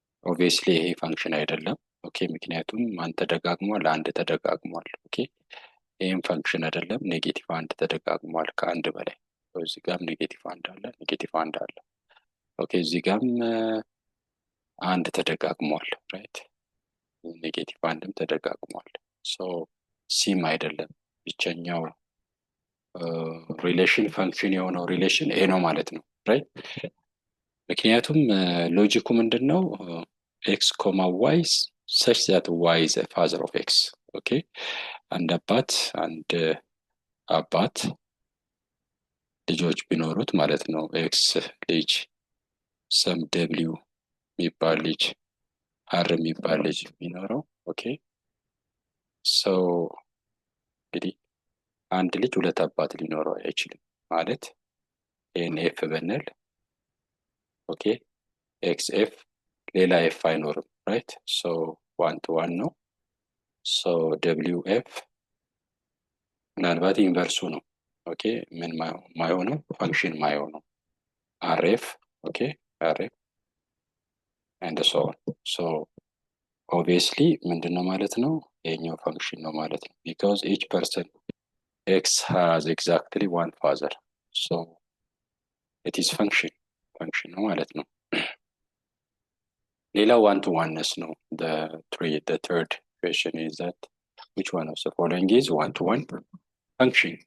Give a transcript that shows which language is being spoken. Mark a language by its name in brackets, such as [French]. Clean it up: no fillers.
[Amharic] obviously ይሄ ፈንክሽን አይደለም። ኦኬ ምክንያቱም አንድ ተደጋግሟል፣ አንድ ተደጋግሟል። ኦኬ ይሄም ፈንክሽን አይደለም። ኔጌቲቭ አንድ ተደጋግሟል ከአንድ በላይ። እዚህ ጋርም ኔጌቲቭ አንድ አለ፣ ኔጌቲቭ አንድ አለ። ኦኬ እዚህ ጋርም አንድ ተደጋግሟል፣ ራይት? ኔጌቲቭ አንድም ተደጋግሟል። ሶ ሲም አይደለም። ብቸኛው ሪሌሽን ፈንክሽን የሆነው ሪሌሽን ኤ ነው ማለት ነው፣ ራይት? ምክንያቱም ሎጂኩ ምንድነው? [English] ኤክስ ኮማ ዋይ such that y is a father of x. [Amharic] okay, አንድ አባት ልጆች ቢኖሩት ማለት ነው። ኤክስ ልጅ፣ ሰም ደብሊው የሚባል ልጅ፣ አር የሚባል ልጅ ቢኖረው ኦኬ ሶ እንግዲህ አንድ ልጅ ሁለት አባት ሊኖረው አይችልም ማለት ኤን ኤፍ ብንል ኦኬ ኤክስ ኤፍ ሌላ ኤፍ አይኖርም፣ ራይት? ሶ ዋን ቱ ዋን ነው። ሶ ደብሊው ኤፍ ምናልባት ኢንቨርሱ ነው። ኦኬ ምን ማይሆነው ፈንክሽን ማይሆነው አርኤፍ ኦኬ አርኤፍ [English] and so on. so obviously [Amharic] ምንድነው ማለት ነው? የኛው ፈንክሽን ነው ማለት ነው። [English] because each person x has exactly one father, so it is function [Amharic] ነው ማለት ነው። [English] ሌላው one to oneness ነው። the third question is that which one of the following is one to one function?